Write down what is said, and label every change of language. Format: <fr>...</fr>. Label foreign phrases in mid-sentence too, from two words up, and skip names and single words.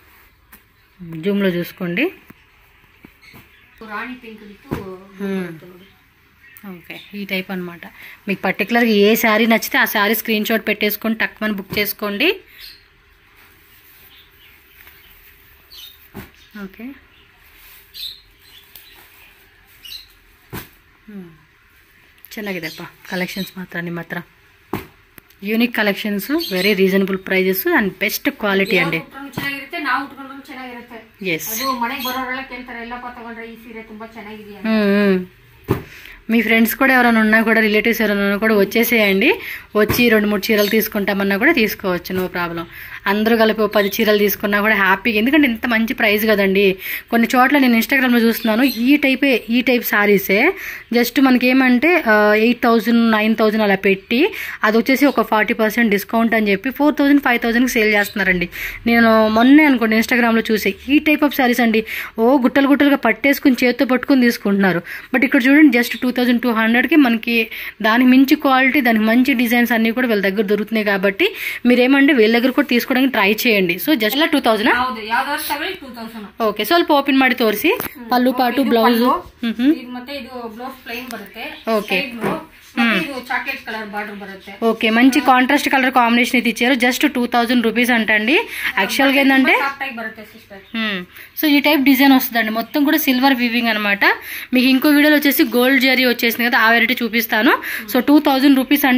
<te>జూమ్లో చూసుకోండి. ఓకే, ఈ టైప్ అనమాట. మీకు పర్టికులర్గా ఏ శారీ నచ్చితే ఆ శారీ</te> <en>screen shot</en> <te>పెట్టేసుకొని టక్మని బుక్ చేసుకోండి. ఓకే,</te> <kn>ಚೆನ್ನಾಗಿದೆಪ್ಪ ಕಲೆಕ್ಷನ್ಸ್ ಮಾತ್ರ ನಿಮ್ಮ ಹತ್ರ.</kn> <en>unique collections, very reasonable prices and best quality ಅಂడి.</en> <kn>ಚೆನ್ನಾಗಿರುತ್ತೆ, ನಾವು ಉಟ್ಕೊಂಡ್ರು ಚೆನ್ನಾಗಿರುತ್ತೆ. ಎಸ್, ಅದು ಮನೆಗೆ ಬರೋರೆಲ್ಲ ಕೇಳ್ತಾರೆ, ಎಲ್ಲಪ್ಪ ತಗೊಂಡ್ರೆ ಈ ಸೀರೆ ತುಂಬಾ ಚೆನ್ನಾಗಿದೆ.</kn> <te>మీ ఫ్రెండ్స్ కూడా ఎవరైనా ఉన్నా కూడా, రిలేటివ్స్ ఎవరైనా ఉన్నా కూడా వచ్చేసేయండి. వచ్చి 2-3 చీరలు తీసుకుంటామన్నా కూడా తీసుకోవచ్చు,</te> <en>no problem.</en> <te>అందరూ కలిపి 10 చీరలు తీసుకున్నా కూడా హ్యాపీగా, ఎందుకంటే ఇంత మంచి ప్రైస్ కదండి. కొన్ని చోట్ల నేను ఇన్స్టాగ్రామ్లో చూస్తున్నాను, ఈ</te> <en>type sarees just</en> <te>మనకి ఏమంటే 8000, 9000 అలా పెట్టి అది వచ్చేసి ఒక 40% డిస్కౌంట్ అని చెప్పి 4000, 5000కి సేల్ చేస్తున్నారండి. నేను మొన్నే అనుకోండి ఇన్స్టాగ్రామ్లో చూసి ఈ</te> <en>type of sarees</en> <te>అండి. గుట్టలు గుట్టలుగా పట్టేసుకుని చేత్తో పట్టుకుని తీసుకుంటున్నారు. బట్ ఇక్కడ చూడండి, జస్ట్ 2200కి మనకి దానికి మించి క్వాలిటీ, దానికి మంచి డిజైన్స్ అన్ని కూడా వీళ్ళ దగ్గర దొరుకుతున్నాయి. కాబట్టి మీరేమంటే వీళ్ళ దగ్గర కూడా తీసుకోవడానికి ಟ್ರೈ చేయండి.</te> <en>so just</en> <te>2000.</te> <kn>ಓಕೆ, ಸ್ವಲ್ಪ ಓಪನ್ ಮಾಡಿ ತೋರಿಸಿ. ಪಲ್ಲು ಪಾಟು ಬ್ಲೌಸ್, ಮತ್ತೆ ಇದು</kn> <en>blouse plain</en> <kn>ಬರುತ್ತೆ. ಓಕೆ, ಇದು</kn> <en>chocolate color border</en> <kn>బರುತ್ತೆ.</kn> <te>ఓకే, మంచి</te> <en>contrast color combination</en> <te>అయితే ఇచ్చారు.</te> <en>just 2000 rupees</en> <te>అంటండి. యాక్చువల్ గా ఏంటంటే సో ఈ</te> <en>type design</en> <te>వస్తుందండి, మొత్తం కూడా</te> <en>silver weaving</en> <te>అనమాట. మీకు ఇంకో వీడియోలో వచ్చేసి గోల్డ్ జరీ వచ్చేసింది కదా, ఆ వెరైటీ చూపిస్తాను.</te> <en>so 2000 rupees</en> <te>అండి.</te>